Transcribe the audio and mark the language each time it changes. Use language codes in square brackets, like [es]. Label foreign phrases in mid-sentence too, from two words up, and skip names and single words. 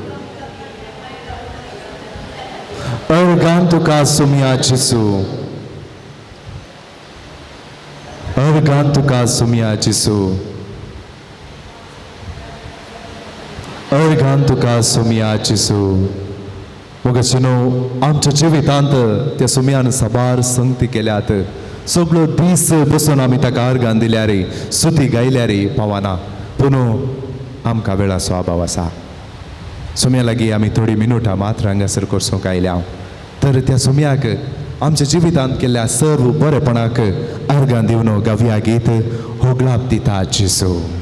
[kok] Argantuka Sumia Jesu. Argantuka Sumia Jesu. Argantuka Sumia Jesu. Mogachino आमच्या जिवितांत त्या सुम्यान साबार संगती केल्यात सगळो दीस बसून आमी ताका अर्गां दिल्या रे स्तुती गायल्या रे पावाना पुनू आमकां वेळाचो अभाव आसा सुम्या लागीं आमी थोडी मिनटां मात्र हांगासर करसूंक आयल्या तर त्या सुम्याक आमच्या जिवितांत केल्ल्या सर्व बरेपणाक अर्गां दिवन गावया गीत होगलाप दिता जेसू